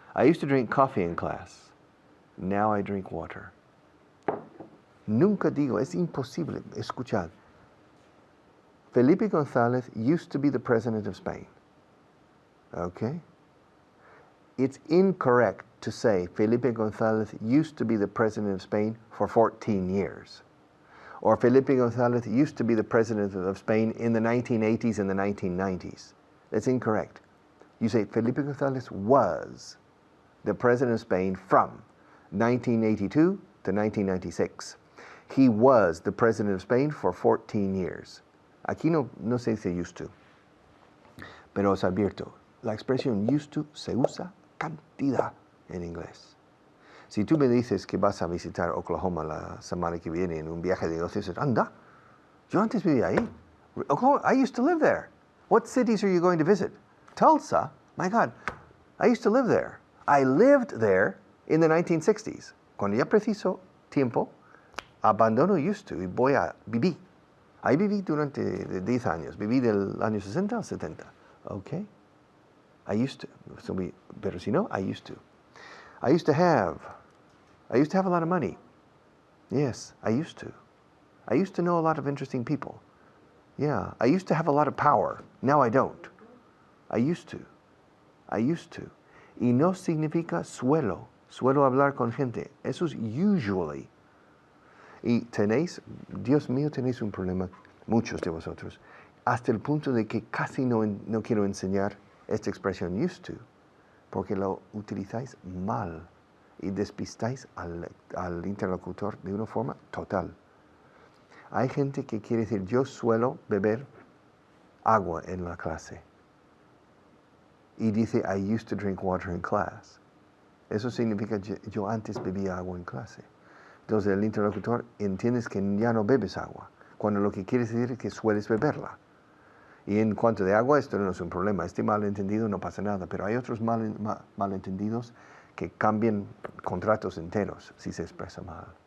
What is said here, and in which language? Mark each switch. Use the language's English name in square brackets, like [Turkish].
[English] I used to drink coffee in class. Now I drink water. [Spanish] Nunca digo, es imposible, escuchad. [English] Felipe González used to be the president of Spain. Okay? It's incorrect to say Felipe González used to be the president of Spain for 14 years. Or Felipe González used to be the president of Spain in the 1980s and the 1990s. That's incorrect. You say Felipe González was the president of Spain from 1982 to 1996. He was the president of Spain for 14 years. [Spanish] Aquí no se dice used to. Pero os advierto, la expresión used to se usa cantidad en inglés. Si tú me dices que vas a visitar Oklahoma la semana que viene en un viaje de negocios, anda, yo antes vivía ahí. [English] Oklahoma, I used to live there. What cities are you going to visit? Tulsa? My God, I used to live there. I lived there in the 1960s. [Spanish] Cuando ya preciso tiempo, abandono used to y viví. Ahí viví durante 10 años. Viví del año 60 al 70. Okay? I used to. Pero si no, I used to. [English] I used to have a lot of money. Yes, I used to. I used to know a lot of interesting people. Yeah, I used to have a lot of power. Now I don't. I used to. I used to. [Spanish] Y no significa suelo hablar con gente. Eso es usually. Y Dios mío, tenéis un problema, muchos de vosotros, hasta el punto de que casi no quiero enseñar esta expresión used to, porque lo utilizáis mal y despistáis al interlocutor de una forma total. Hay gente que quiere decir, yo suelo beber agua en la clase. [English] Y dice, I used to drink water in class. [Spanish] Eso significa, yo antes bebía agua en clase. Entonces el interlocutor entiendes que ya no bebes agua, cuando lo que quieres decir es que sueles beberla. Y en cuanto de agua, esto no es un problema. Este malentendido no pasa nada, pero hay otros malentendidos que cambian contratos enteros si se expresa mal.